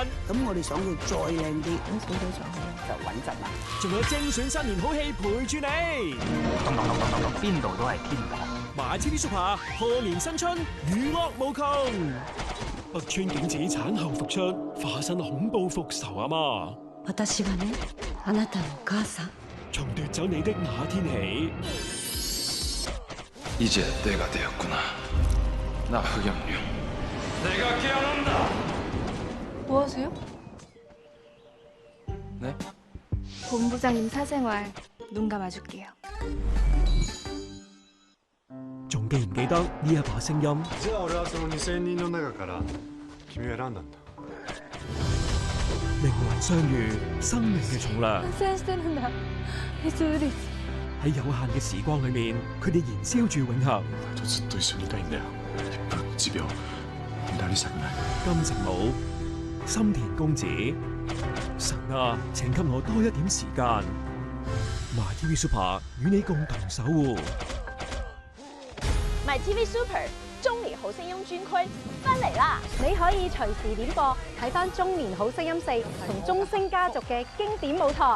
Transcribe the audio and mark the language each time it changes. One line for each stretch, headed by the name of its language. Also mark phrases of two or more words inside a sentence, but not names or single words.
Cantonese: 咁我哋想佢再靚啲，咁少少上去就穩陣啦。仲有精選新年好戲陪住你。邊度都係天堂。 My TV Super 賀年新春，娛樂無窮。北川景子產後復出，化身恐怖復仇阿媽。
Japanese: 私はね、あなたのお母さん。
Cantonese: 從奪走你的那天起。
Korean: 이제 때가 되었구나. 나 흑염룡. 내가 깨어난다. 뭐 하세요? 네? 본부장님 사생활 눈 감아줄게요.
Cantonese: 仲記唔記得呢一把聲音？
Japanese: じゃあ俺はその2000人の中から君を選んだんだ。
Cantonese: 靈魂相遇，生命嘅重量。喺有限嘅時光裏面，佢哋燃燒住永恆。
Japanese: 就ずっと一緒にいたいんだよ。1分1秒無駄にしたくない。
Cantonese: 金城武、心田公子，神啊，請給我多一點時間。 MyTV Super 與你共同守護。 MyTV Super 中年好聲音專區翻嚟啦！你可以隨時點播睇翻《中年好聲音4》同鐘聲家族嘅經典舞台，